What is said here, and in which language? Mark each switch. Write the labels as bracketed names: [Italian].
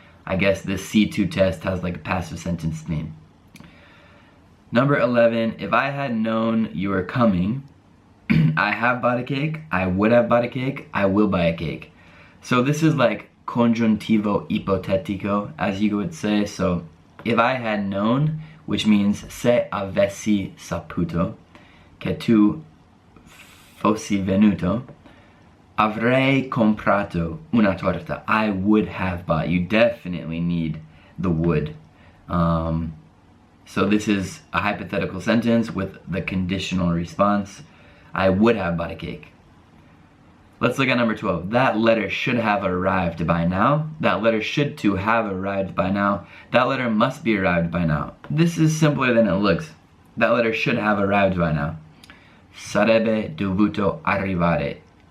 [English] I guess this C2 test has like a passive sentence theme. Number 11, if I had known you were coming, I have bought a cake, I would have bought a cake, I will buy a cake. So this is like congiuntivo ipotetico, as you would say. So if I had known, which means [Italian] se avessi saputo che tu fossi venuto, avrei comprato una torta. [English] I would have bought. You definitely need the would. So this is a hypothetical sentence with the conditional response. I would have bought a cake. Let's look at number 12. That letter should have arrived by now. That letter should to have arrived by now. That letter must be arrived by now. This is simpler than it looks. That letter should have arrived by now. [Italian] Sarebbe dovuto arrivare.